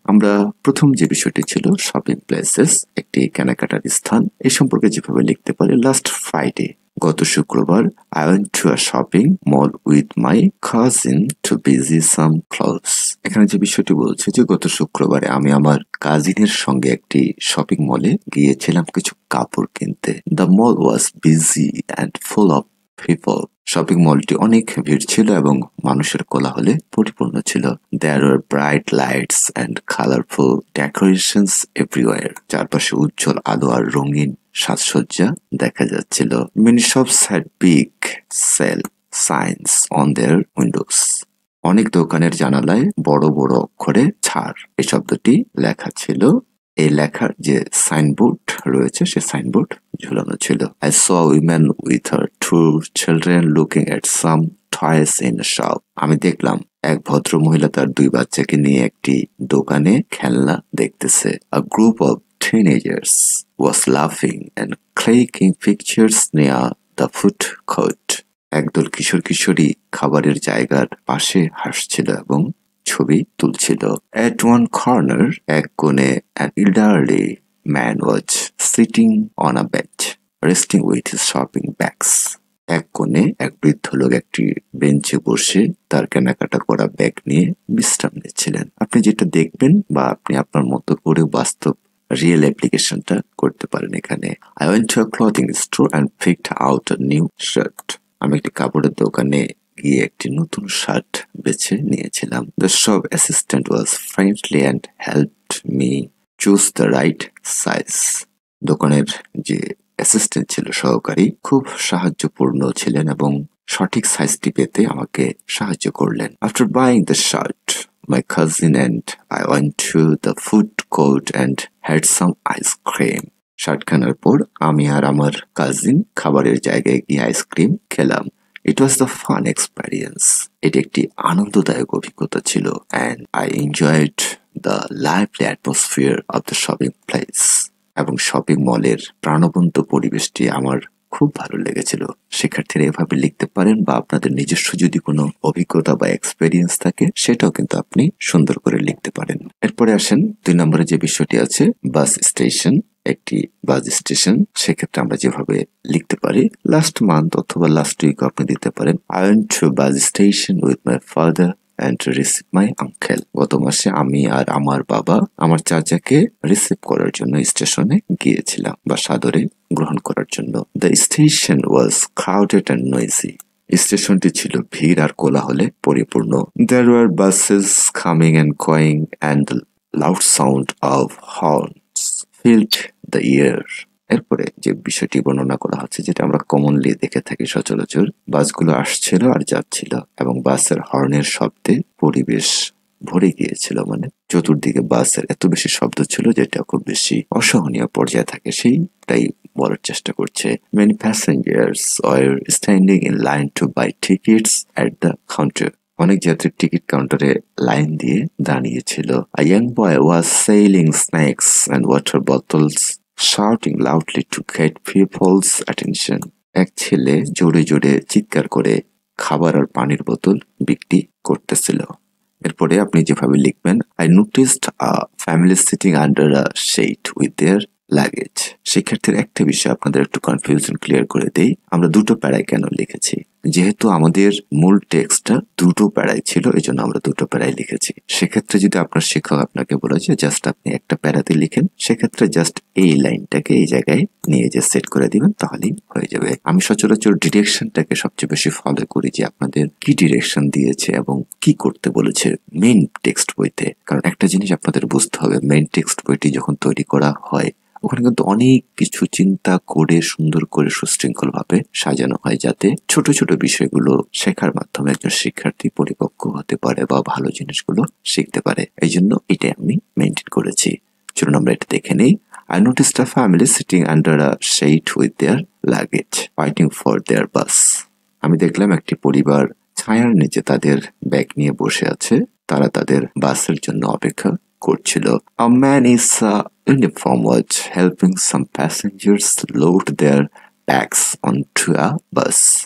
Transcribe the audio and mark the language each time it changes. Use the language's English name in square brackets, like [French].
[Bangla] আমরা প্রথম যে বিষয়টি ছিল শপিং প্লেসেস, একটি কেনাকাটার স্থান, এই সম্পর্কে যেভাবে লিখতে পারি, লাস্ট ফ্রাইডে গত শুক্রবার [English] I went to a shopping mall with my cousin to buy some clothes. [Bangla] এখানে যে বিষয়টি বলছে যে গত শুক্রবারে আমি আমার কাজিনের সঙ্গে একটি শপিং মলে গিয়েছিলাম কিছু কাপড় কিনতে। [English] The mall was busy and full of people. [Bangla] Shopping মলটি অনেক ভিড় ছিল এবং মানুষের কোলাহলে পরিপূর্ণ ছিল। [English] There were bright lights and colorful decorations everywhere. [Bangla] চারপাশে উজ্জ্বল আলো আর রঙিন সাজসজ্জা দেখা যাচ্ছিল। [English] Many shops had big sale signs on their windows. [Bangla] অনেক দোকানের জানালায় বড় বড় অক্ষরে ছাড় এই শব্দটি লেখা ছিল। এই লেখার যে সাইনবোর্ড রয়েছে সে সাইনবোর্ড ঝুলানো ছিল। [English] I saw a woman with her 2 children looking at some toys in a shop. [Bangla] আমি দেখলাম এক ভদ্র মহিলা তার 2 বাচ্চাকে নিয়ে একটি দোকানে খেলনা দেখতেছে। [English] A group of teenagers was laughing and clicking pictures near the food court. [Bangla] একদল কিশোর কিশোরী খাবারের জায়গার পাশে হাসছিল এবং ছবি তুলছিল। [English] At one corner, [Bangla] এক কোণে [English] an elderly man was sitting on a bench, resting with his shopping bags. [Bangla] এক কোণে এক বৃদ্ধ লোক একটি বেঞ্চে বসে তার কেনাকাটা করা ব্যাগ নিয়ে বিশ্রাম নিচ্ছিলেন। আপনি যেটা দেখবেন বা আপনি আপনার মতো করে বাস্তব রিয়েল অ্যাপ্লিকেশনটা করতে পারেন এখানে। [English] I went to a clothing store and picked out a new shirt. [Bangla] আমি একটি কাপড়ের দোকানে গিয়ে একটি নতুন শার্ট বেছে নিয়েছিলাম। [English] The shop assistant was friendly and helped me choose the right size. [Bangla] দোকানের যে অ্যাসিস্ট্যান্ট ছিল, সহকারী, খুব সাহায্যপূর্ণ ছিলেন এবং সঠিক সাইজটি পেতে আমাকে সাহায্য করলেন। [English] After buying the shirt, my cousin and I went to the food court and had some ice cream. [Bangla] Shirt কেনার পর আমি আর আমার কাজিন খাবারের জায়গায় গিয়ে আইসক্রিম খেলাম। [English] It was the fun experience. [Bangla] এটি একটি আনন্দদায়ক অভিজ্ঞতা ছিল [English] and I enjoyed the lively atmosphere of the shopping place. [Bangla] এবং শপিং মলের প্রাণবন্ত পরিবেশটি আমার খুব ভালো লেগেছিল। শিক্ষার্থীরা এভাবে লিখতে পারেন, বা আপনাদের নিজস্ব যদি কোনো অভিজ্ঞতা বা এক্সপেরিয়েন্স থাকে সেটাও কিন্তু আপনি সুন্দর করে লিখতে পারেন। এরপরে আসেন 2 নম্বরে যে বিষয়টি আছে, বাস স্টেশন। একটি বাস স্টেশন, সেক্ষেত্রে আমরা যেভাবে লিখতে পারি, লাস্ট মান্থ অথবা লাস্ট উইক আপনি দিতে পারেন [English] I went to bus station with my father and receive my uncle. [Bangla] গত মাসে আমি আর আমার বাবা আমার চাচাকে রিসিভ করার জন্য স্টেশনে গিয়েছিলাম, বা সাদরে গ্রহণ করার জন্য। [English] The station was crowded and noisy. [Bangla] স্টেশনটি ছিল ভিড় আর কোলাহলে পরিপূর্ণ। [English] There were buses coming and going and the loud sound of horns filled the air. [Bangla] এরপরে যে বিষয়টি বর্ণনা করা হচ্ছে, যেটা আমরা কমনলি দেখে থাকি সচরাচর, বাসগুলো আসছিল আর যাচ্ছিল এবং বাসের হর্নের শব্দে পরিবেশ ভরে গিয়েছিল। মানে চতুর্দিকে বাসের এত বেশি শব্দ ছিল যেটা খুব বেশি অসহনীয় পর্যায়ে থাকে, সেইটাই বলার চেষ্টা করছে। [English] Many passengers were standing in line to buy tickets at the counter. [Bangla] অনেক যাত্রী টিকিট কাউন্টারে লাইন দিয়ে দাঁড়িয়েছিল। [English] A young boy was selling snacks and water bottles, shouting loudly to get people's attention. [Bangla] এক ছেলে জোরে জোরে চিৎকার করে খাবার আর পানির বোতল বিক্রি করতেছিল। এরপরে আপনি যেভাবে লিখবেন, [English] I noticed a family sitting under a shade with their luggage. [Bangla] শিক্ষার্থীর একটা বিষয় আপনাদের একটু কনফিউশন ক্লিয়ার করে দেই, আমরা দুটো প্যারায় কেন লিখেছি। যেহেতু আমাদের মূল টেক্সটটা দুটো প্যারায় ছিল, এই জন্য আমরা দুটো প্যারায় লিখেছি। সেক্ষেত্রে যদি আপনার শিক্ষক আপনাকে বলে যে জাস্ট আপনি একটা প্যারাতে লিখেন, সেক্ষেত্রে জাস্ট এই লাইনটাকে এই জায়গায় নিয়ে যে সেট করে দিবেন, তাহলেই হয়ে যাবে। আমি সচরাচর ডিরেকশনটাকে সবচেয়ে বেশি ফলো করি, যে আপনাদের কি ডিরেকশন দিয়েছে এবং কি করতে বলেছে মেইন টেক্সট বইতে। কারণ একটা জিনিস আপনাদের বুঝতে হবে, মেইন টেক্সট বইটি যখন তৈরি করা হয় ওখানে কিন্তু অনেক কিছু চিন্তা করে সুন্দর করে সুশৃঙ্খল ভাবে সাজানো হয়, যাতে ছোট ছোট বিষয়গুলো শেখার মাধ্যমে একজন শিক্ষার্থী পরিপক্ক হতে পারে বা ভালো জিনিসগুলো শিখতে পারে। এই জন্য এটাই আমি মেনটেন করেছি। চলুন আমরা এটা দেখে নেই। [English] I noticed a family sitting under a shade with their luggage, waiting for their bus. [Bangla] আমি দেখলাম একটি পরিবার ছায়ার নিচে তাদের ব্যাগ নিয়ে বসে আছে, তারা তাদের বাসের জন্য অপেক্ষা করছিল। [English] A man in a uniform was helping some passengers load their bags onto a bus.